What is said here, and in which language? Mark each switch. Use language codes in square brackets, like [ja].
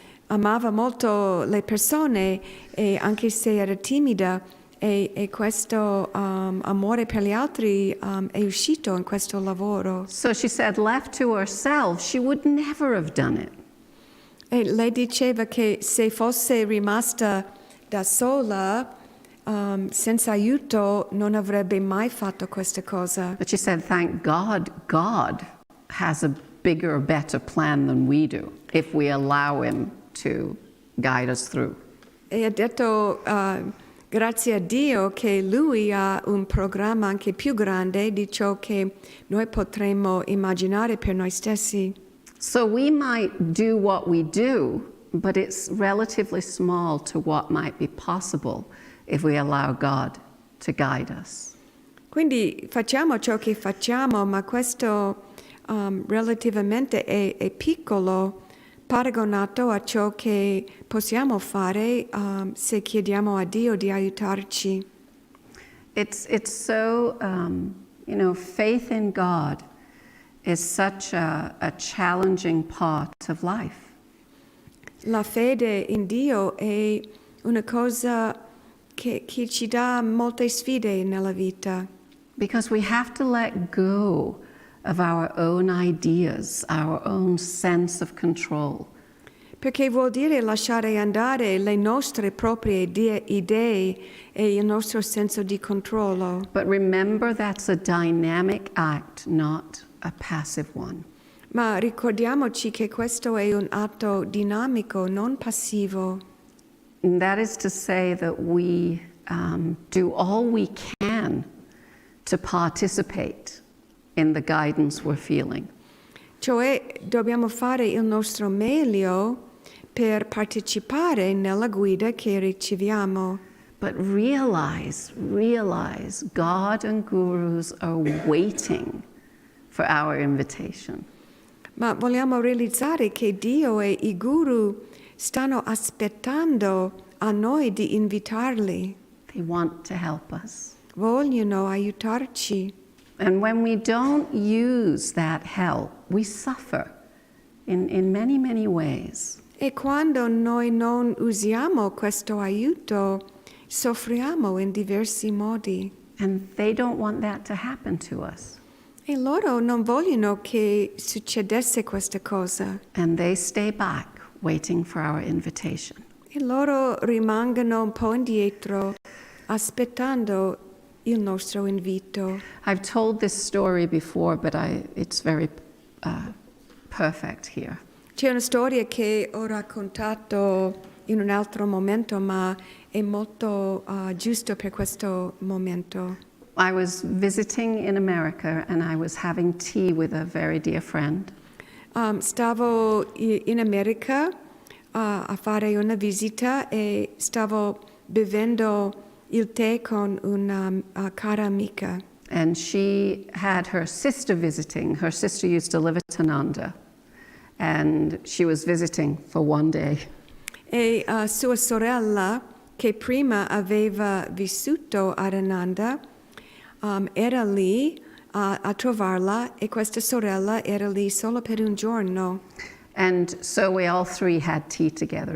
[it] Amava molto le persone e anche se era timida e questo amore per gli altri è uscito in questo lavoro. [en] So she said, left to herself, she would never have done it. [it] E lei diceva che se fosse rimasta da sola, senza aiuto, non avrebbe mai fatto questa cosa. [en] But she said, thank God, God has a bigger, better plan than we do if we allow him to guide us through. [it] E ha detto grazie a Dio che lui ha un programma anche più grande di ciò che noi potremmo immaginare per noi stessi. [en] So we might do what we do, but it's relatively small to what might be possible if we allow God to guide us. [it] Quindi facciamo ciò che facciamo, ma questo relativamente è piccolo paragonato a ciò che possiamo fare se chiediamo a Dio di aiutarci. [en] It's so, faith in God is such a challenging part of life. [it] La fede in Dio è una cosa che ci dà molte sfide nella vita. [en] Because we have to let go of our own ideas, our own sense of control. [it] Perché vuol dire lasciare andare le nostre proprie idee e il nostro senso di controllo. [en] But remember, that's a dynamic act, not a passive one. [it] Ma ricordiamoci che questo è un atto dinamico, non passivo. [en] And that is to say that we do all we can to participate in the guidance we're feeling. [it] Cioè dobbiamo fare il nostro meglio per partecipare nella guida che riceviamo. [en] But realize, God and gurus are waiting for our invitation. [it] Ma vogliamo realizzare che Dio e i guru stanno aspettando a noi di invitarli. [en] They want to help us. [it] Vogliono aiutarci. [en] And when we don't use that help, we suffer in many, many ways. [it] E quando noi non usiamo questo aiuto, soffriamo in diversi modi. [en] And they don't want that to happen to us. [it] E loro non vogliono che succedesse questa cosa. [en] And they stay back waiting for our invitation. [it] E loro rimangono un po' indietro, aspettando il nostro invito. [en] I've told this story before, but it's very perfect here. [it] C'è una storia che ho raccontato in un altro momento, ma è molto giusto per questo momento. [en] I was visiting in America and I was having tea with a very dear friend. [it] Stavo in America a fare una visita e stavo bevendo il tè con una cara amica. [en] And she had her sister visiting. Her sister used to live at Tananda. And she was visiting for one day. [it] E sua sorella, che prima aveva vissuto ad Ananda, era lì a trovarla e questa sorella era lì solo per un giorno. [en] And so we all three had tea together.